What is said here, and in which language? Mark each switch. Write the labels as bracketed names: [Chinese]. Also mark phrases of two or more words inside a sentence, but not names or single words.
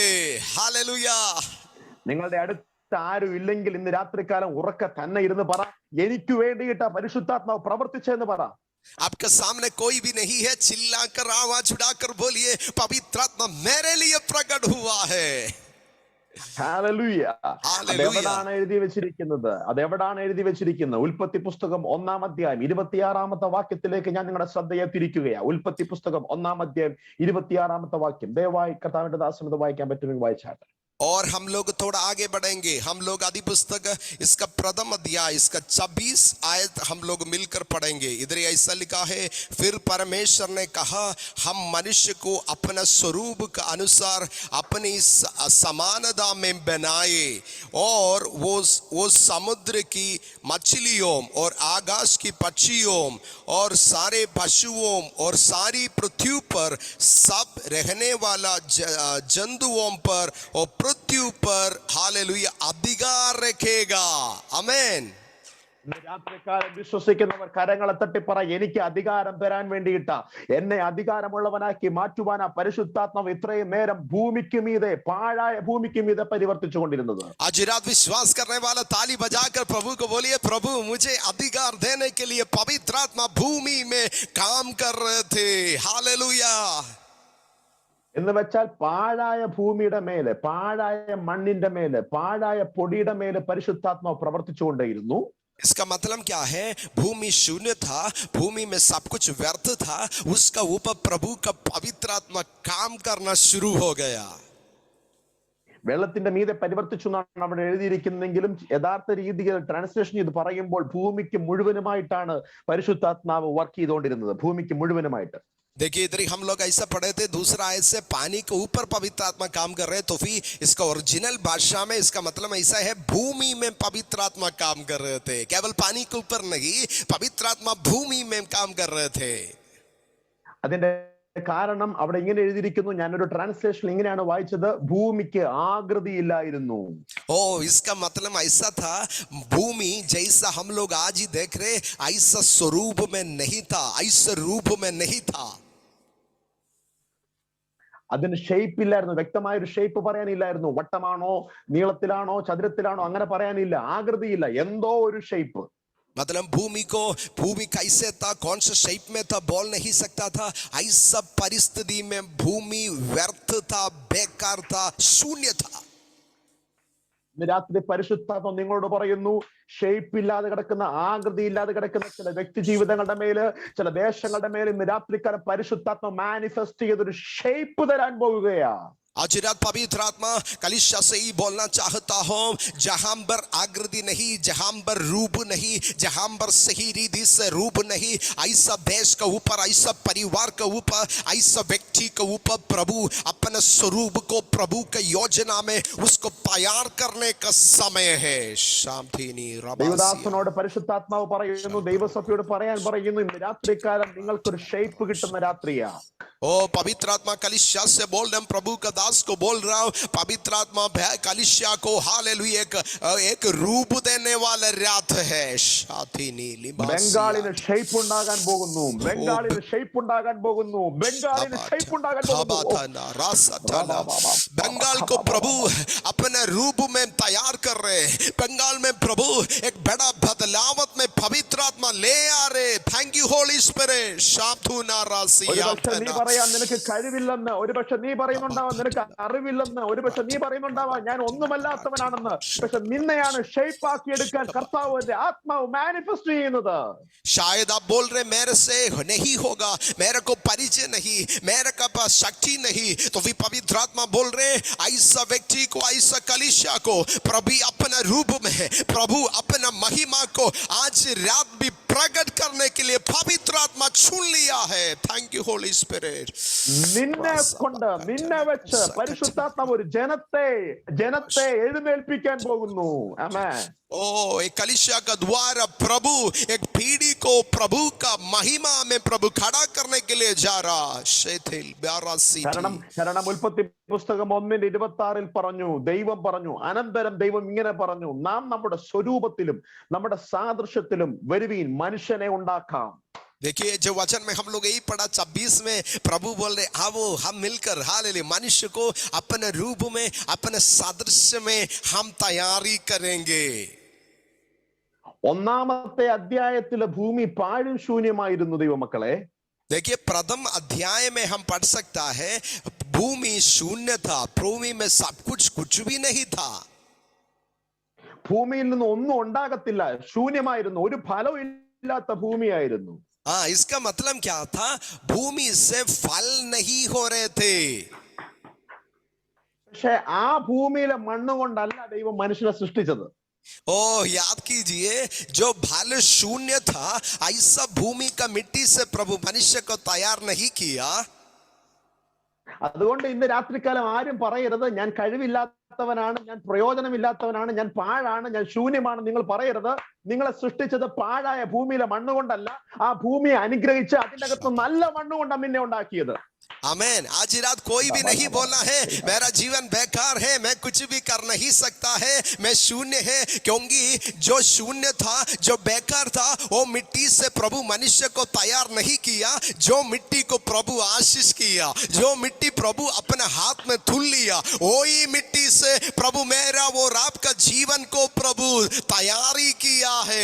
[Hindi] हालेलुया. [Malayalam] നിങ്ങളുടെ അടുത്ത് ആരും ഇല്ലെങ്കിൽ ഇന്ന് രാത്രികാലം ഉറക്കെ തന്നെ ഇരുന്ന് പറ, എനിക്ക് വേണ്ടിയിട്ടാ പരിശുദ്ധാത്മാവ് പ്രവർത്തിച്ചെന്ന് പറ. [Hindi] आपके सामने कोई भी नहीं है, चिल्लाकर आवाज उठाकर बोलिए पवित्र आत्मा मेरे लिए प्रकट हुआ है. [Malayalam] ഹല്ലേലൂയ. അതെവിടാണ് എഴുതി വെച്ചിരിക്കുന്നത്? ഉൽപ്പത്തി പുസ്തകം 1-ാം അധ്യായം 26-ാമത്തെ വാക്യത്തിലേക്ക് ഞാൻ നിങ്ങളുടെ ശ്രദ്ധയെ തിരിക്കുകയാണ്. ഉൽപ്പത്തി പുസ്തകം 1-ാം അധ്യായം 26-ാമത്തെ വാക്യം ദയവായി കർത്താവിന്റെ ദാസനത് വായിക്കാൻ പറ്റുമെങ്കിൽ വായിച്ചാട്ടെ. [Hindi] और हम लोग थोड़ा आगे बढ़ेंगे. हम लोग आदि पुस्तक इसका प्रथम अध्याय इसका 26 आयत हम लोग मिलकर पढ़ेंगे. इधर ऐसा लिखा है फिर परमेश्वर ने कहा हम मनुष्य को अपना स्वरूप के अनुसार अपनी समानता में बनाए और वो समुद्र की मछलियों और आकाश की पक्षियों और सारे पशुओं और सारी पृथ्वी पर सब रहने वाला जंतुओं पर और पृथ्वी पर हालेलुया अधिकार रखेगा. आमेन. [Malayalam] രാത്രികാലം വിശ്വസിക്കുന്നവർ കരങ്ങളെ തട്ടിപ്പറ, എനിക്ക് അധികാരം തരാൻ വേണ്ടിയിട്ടാ, എന്നെ അധികാരമുള്ളവനാക്കി മാറ്റുവാനാ പരിശുദ്ധാത്മാവ് ഇത്രയും നേരം ഭൂമിക്ക് മീതെ, പാഴായ ഭൂമിക്ക് മീതെ പരിവർത്തിച്ചു കൊണ്ടിരുന്നത്. [Hindi] आज रात विश्वास करने वाला ताली बजाकर प्रभु को बोलिए प्रभु मुझे अधिकार देने के लिए पवित्र आत्मा भूमि में काम कर रहे थे. हालेलुया. [Malayalam] എന്ന് വെച്ചാൽ പാഴായ ഭൂമിയുടെ മേലെ, പാഴായ മണ്ണിന്റെ മേലെ, പാഴായ പൊടിയുടെ മേലെ പരിശുദ്ധാത്മാവ് പ്രവർത്തിച്ചുകൊണ്ടേയിരുന്നു. [Hindi] इसका मतलब क्या है? भूमि शून्य था, भूमि में सब कुछ व्यर्थ था, उसका ऊपर प्रभु का पवित्र आत्मा काम करना शुरू हो गया. [Malayalam] വെള്ളത്തിന്റെ മീതെ പരിവർത്തിച്ചു എന്നാണ് അവിടെ എഴുതിയിരിക്കുന്നെങ്കിലും യഥാർത്ഥ രീതിയിൽ ട്രാൻസ്ലേഷൻ ഇത് പറയുമ്പോൾ ഭൂമിക്ക് മുഴുവനുമായിട്ടാണ് പരിശുദ്ധാത്മാവ് വർക്ക് ചെയ്തുകൊണ്ടിരുന്നത്. ഭൂമിക്ക് മുഴുവനുമായിട്ട്. [Hindi] देखिए इधर हम लोग ऐसा पढ़े थे दूसरा आयत से पानी के ऊपर पवित्र आत्मा काम कर रहे, तो फिर इसका ओरिजिनल भाषा में इसका मतलब ऐसा है भूमि में पवित्र आत्मा काम कर रहे थे. केवल पानी के ऊपर नहीं, पवित्र आत्मा भूमि में काम कर रहे थे. [Malayalam] അതിന്റെ കാരണം അവിടെ ഇങ്ങനെ എഴുതിയിരിക്കുന്നു, ഞാനൊരു ട്രാൻസ്ലേഷൻ ഇങ്ങനെയാണ് വായിച്ചത്, ഭൂമിക്ക് ആകൃതിയില്ലായിരുന്നു. [Hindi] ओ इसका मतलब ऐसा था भूमि जैसा हम लोग आज ही देख रहे ऐसा स्वरूप में नहीं था, ऐसा रूप में नहीं था. [Malayalam] അതിന് ഷേപ്പ് ഇല്ലായിരുന്നു, വ്യക്തമായ ഒരു ഷേപ്പ് പറയാനില്ലായിരുന്നു. വട്ടമാണോ നീളത്തിലാണോ ചതുരത്തിലാണോ അങ്ങനെ പറയാനില്ല, ആകൃതിയില്ല, എന്തോ ഒരു ഷേപ്പ്. [Hindi] मतलब भूमि कैसे था, कौन सा शेप में था बोल नहीं सकता था. ऐसा परिस्थिति में भूमि व्यर्थ था, बेकार था, शून्य था. [Malayalam] രാത്രി പരിശുദ്ധാത്മ നിങ്ങളോട് പറയുന്നു, ഷേപ്പ് ഇല്ലാതെ കിടക്കുന്ന, ആകൃതി ഇല്ലാതെ കിടക്കുന്ന ചില വ്യക്തി ജീവിതങ്ങളുടെ മേല്, ചില ദേശങ്ങളുടെ മേല് ഇന്ന് രാത്രിക്കാലം പരിശുദ്ധാത്മ മാനിഫെസ്റ്റ് ചെയ്തൊരു ഷേപ്പ് തരാൻ പോവുകയാ. [Hindi] आज रात पवित्र आत्मा कलीसिया से ही बोलना चाहता हूं, जहां पर आकृति नहीं, जहां पर रूप नहीं, जहां पर सही रीति से रूप नहीं, ऐसा देश के ऊपर, ऐसा परिवार के ऊपर, ऐसा व्यक्ति के ऊपर प्रभु अपने स्वरूप को प्रभु के योजना में उसको तैयार करने का समय है. शांतिनी [Malayalam] ദൈവദാസനോട് പരിശുദ്ധാത്മാവ് പറയുന്നു, ദൈവസഭയോട് പറയാൻ പറയുന്നു, ഇന്ന് രാത്രികാലം നിങ്ങൾക്കൊരു ഷേപ്പ് കിട്ടുന്ന രാത്രിയാ. [Hindi] ओ पवित्र आत्मा कलीसिया से बोल रहे, प्रभु का दास को बोल रहा हूं, पवित्र आत्मा कलीसिया को हालेलुया एक रूप देने वाला रात है. [Malayalam] ബംഗാളിന് ഷേപ്പ് ഉണ്ടാകാൻ പോകുന്നു, ബംഗാളിന് ഷേപ്പ് ഉണ്ടാകാൻ പോകുന്നു, ബംഗാളിന് ഷേപ്പ് ഉണ്ടാകാൻ പോകുന്നു. [Hindi] बंगाल को प्रभु अपने रूप में तैयार कर रहे, बंगाल में प्रभु एक बड़ा बदलावत में पवित्र आत्मा ले आ रहे. [English] Thank you Holy Spirit. शांतुना रासिया [Malayalam] പറയാം നിനക്ക് കഴിവില്ലെന്ന്, ഒരുപക്ഷെ നീ പറയുന്നുണ്ടാവാം നിനക്ക് അറിവില്ലെന്ന്, ഒരുപക്ഷെ നീ പറയുന്നുണ്ടാവാം ഞാൻ ഒന്നുമല്ലാത്തവനാണെന്ന്. പക്ഷെ നിന്നെയാണ് ഷേപ്പ് ആക്കി എടുക്കാൻ കർത്താവിന്റെ ആത്മാവ് മാനിഫെസ്റ്റ് ചെയ്യുന്നത്. [Hindi] शायद आप बोल रहे मेरे से नहीं होगा, मेरे को परिचय नहीं, मेरे का पास शक्ति नहीं, तो भी पवित्र आत्मा बोल रहे ऐसा व्यक्ति को, ऐसा कलीसिया को प्रभु अपने रूप में, प्रभु अपना महिमा को आज रात भी प्रकट करने के लिए पवित्र आत्मा चुन लिया है. [English] Thank you Holy Spirit. [Malayalam] നിന്നെ കൊണ്ട്, നിന്നെ വെച്ച് പരിശുദ്ധാത്മാവ് ഒരു ജനത്തെ എഴുന്നേൽപ്പിക്കാൻ പോകുന്നു. ആമേൻ. [Hindi] ओ एक कलीसिया का द्वार प्रभु एक पीढ़ी को प्रभु का महिमा में प्रभु खड़ा करने के लिए जा रहा. [Malayalam] കാരണം ഉൽപ്പത്തി പുസ്തകം 1:26 പറഞ്ഞു, ദൈവം പറഞ്ഞു, അനന്തരം ദൈവം ഇങ്ങനെ പറഞ്ഞു, നാം നമ്മുടെ സ്വരൂപത്തിലും നമ്മുടെ സാദൃശ്യത്തിലും വരുവീൻ മനുഷ്യനെ ഉണ്ടാക്കാം. [Hindi] देखिए जो वचन में हम लोग यही पढ़ा 26 में प्रभु बोल रहे आओ हम मिलकर हालेलुया मनुष्य को अपने रूप में, अपने सादृश्य में हम तैयारी करेंगे. [Malayalam] ഒന്നാമത്തെ അധ്യായത്തിലെ ഭൂമി പാഴും ശൂന്യമായിരുന്നു ദൈവമക്കളെ. [Hindi] देखिए प्रथम अध्याय में हम पढ़ सकता है भूमि शून्य था, भूमि में सब कुछ भी नहीं था. [Malayalam] ഭൂമിയിൽ നിന്ന് ഒന്നും ഉണ്ടാകത്തില്ല, ശൂന്യമായിരുന്നു, ഒരു ഫലവും ഇല്ലാത്ത ഭൂമിയായിരുന്നു. [Hindi] हाँ, इसका मतलब क्या था? भूमि से फल नहीं हो रहे थे. [Malayalam] പക്ഷെ ആ ഭൂമിയിലെ മണ്ണ് കൊണ്ടല്ല ദൈവം മനുഷ്യനെ സൃഷ്ടിച്ചത്. [Hindi] ओ याद कीजिए जो फल शून्य था ऐसा भूमि का मिट्टी से प्रभु मनुष्य को तैयार नहीं किया. [Malayalam] അതുകൊണ്ട് ഇന്ന് രാത്രികാലം ആരും പറയരുത് ഞാൻ കഴിവില്ലാത്തവനാണ്, ഞാൻ പ്രയോജനമില്ലാത്തവനാണ്, ഞാൻ പാഴാണ്, ഞാൻ ശൂന്യമാണ്. നിങ്ങൾ പറയരുത്. നിങ്ങളെ സൃഷ്ടിച്ചത് പാഴായ ഭൂമിയിലെ മണ്ണുകൊണ്ടല്ല, ആ ഭൂമിയെ അനുഗ്രഹിച്ച് അതിൻ്റെ അകത്ത് നല്ല മണ്ണുകൊണ്ടാണ് നിന്നെ ഉണ്ടാക്കിയത്. [Hindi] आमेन. आज रात कोई भी नहीं बोलना है मेरा जीवन बेकार है, मैं कुछ भी कर नहीं सकता है, मैं शून्य है, क्योंकि जो शून्य था, जो बेकार था, वो मिट्टी से प्रभु मनुष्य को तैयार नहीं किया. जो मिट्टी को प्रभु आशीष किया, जो मिट्टी प्रभु अपने हाथ में तुल लिया, वही मिट्टी से प्रभु मेरा वो रात का जीवन को प्रभु तैयारी किया है.